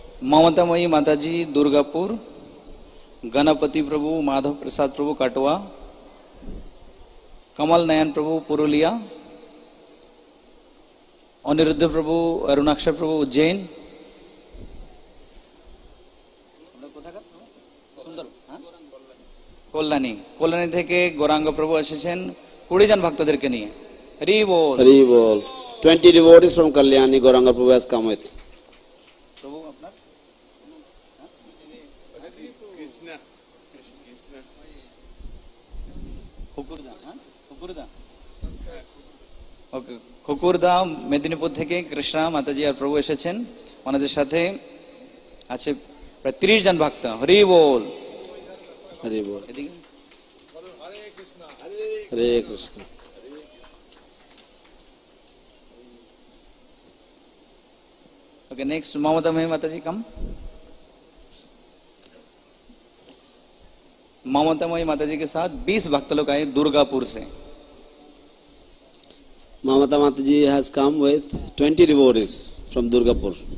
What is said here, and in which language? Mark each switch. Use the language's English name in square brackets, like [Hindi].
[Bangla] ममतामयी माताजी दुर्गापुर, गणपति प्रभु माधव प्रसाद प्रभु काटवा, कमल नयन प्रभु पुरुलिया, अनिरुद्ध प्रभु अरुणाक्षर प्रभु उज्जैन, কল্যাণী কল্যাণী থেকে গৌরাঙ্গ প্রভু এসেছেন 20 জন ভক্তদেরকে নিয়ে। হরি বল, Hari Bol. [English] 20 devotees from Kalyani, Gauranga Prabhu has come with. [Bangla] প্রভু আপনার হুকুরদা, হুকুরদা, ওকে, হুকুরদা মেদিনীপুর থেকে কৃষ্ণা মাতাজি আর প্রভু এসেছেন। ওনাদের সাথে আছে প্রায় 30 জন ভক্ত। হরি বল, Hari Bol. এদিকে Hare Krishna. [English] Okay, next Mamtamayi Mataji come. [Hindi] ममतामयी माताजी के साथ 20 भक्त लोग आए दुर्गापुर से। [English] Mamata Mataji has come with 20 devotees from Durgapur.